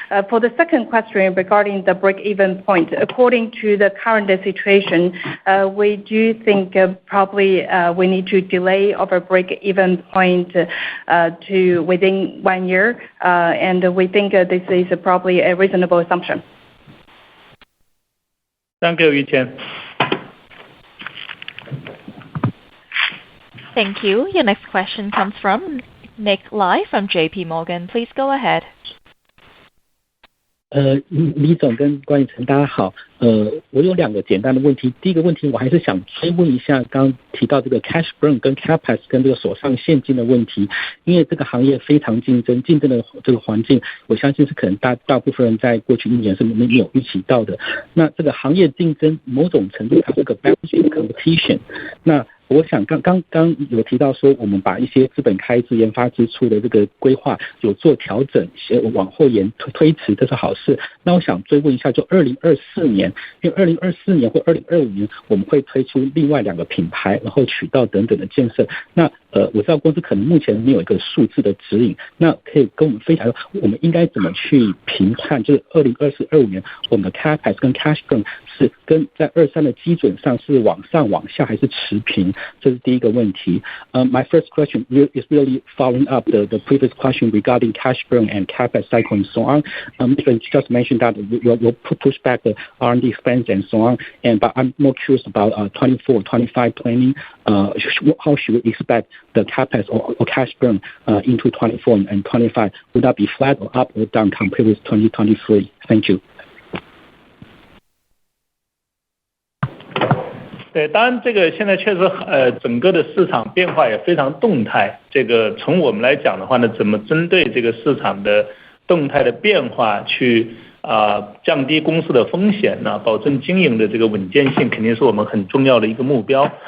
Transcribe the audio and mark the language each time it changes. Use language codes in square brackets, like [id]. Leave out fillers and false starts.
[en] For the second question regarding the break-even point, according to the current situation, we do think probably we need to delay our break-even point to within 1 year, and we think this is probably a reasonable assumption. Thank you, Yu Chen. Thank you. Your next question comes from Nick Lai from JP Morgan. Please go ahead. [zh] 李总跟关宇成大家好，我有2个简单的问题。第一个问题我还是想追问一下刚提到这个 cash burn 跟 capex 跟这个手上现金的问题，因为这个行业非常竞争的这个环境，我相信是可能大部分人在过去1年是没有预期到的。那这个行业竞争某种程度它是个 balancing competition， 那我想刚有提到说我们把一些资本开支研发支出的这个规划有做调整，往后推迟，这是好事。那我想追问一下，就2024年，因为2024年或2025年我们会推出另外2个品牌，然后渠道等等的建设。那我知道公司可能目前没有一个数字的指引，那可以跟我们分享我们应该怎么去评判，就是2024、25年我们的 capex 跟 cash burn 是跟在23的基准上是往上往下还是持平？这是第一个问题。 [en] My first question is really following up the previous question regarding cash burn and capex cycle and so on. You just mentioned that you'll push back the R&D expense and so on, but I'm more curious about 24, 25 planning. How should we expect the capex or cash burn into 24 and 25? Would that be flat or up or down compared with 2023? Thank you. [zh] 对，当然这个现在确实整个的市场变化也非常动态。这个从我们来讲的话呢，怎么针对这个市场的动态的变化去降低公司的风险呢，保证经营的这个稳健性，肯定是我们很重要的一个目标。